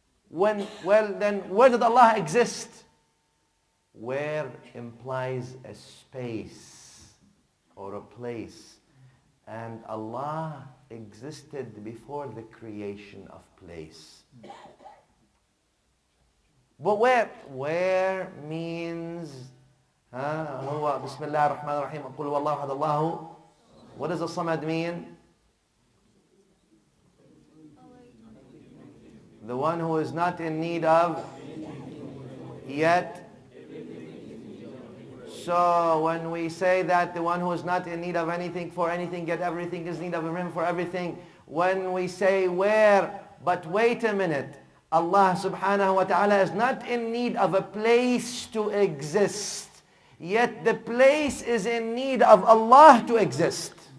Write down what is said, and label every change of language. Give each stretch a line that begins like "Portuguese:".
English: Then where did Allah exist? Where implies a space or a place. And Allah existed before the creation of place. But where means
Arabic: هو بسم الله الرحمن الرحيم قل هو الله أحد الله.
English: What does الصمد mean? The one who is not in need of yet. So when we say that the one who is not in need of anything for anything, yet everything is in need of him for everything, when we say where, but wait a minute, Allah subhanahu wa ta'ala is not in need of a place to exist, yet the place is in need of Allah to exist.